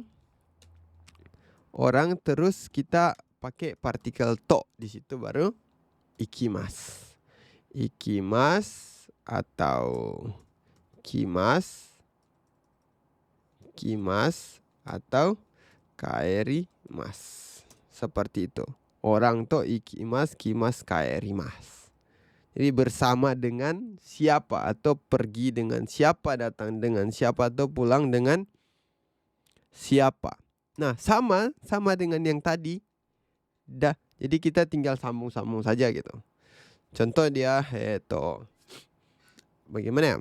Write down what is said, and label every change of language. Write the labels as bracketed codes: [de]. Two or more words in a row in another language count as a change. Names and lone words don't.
[id] Orang terus kita pakai partikel to di situ baru ikimasu. Ikimasu atau kimasu atau kaerimasu. Seperti itu. Orang [ja] と行きます, [id] kimasu, kaerimasu. Jadi bersama dengan siapa atau pergi dengan siapa, datang dengan siapa atau pulang dengan siapa. Nah, sama dengan yang tadi. Jadi kita tinggal sambung-sambung saja gitu. Contoh dia bagaimana ya?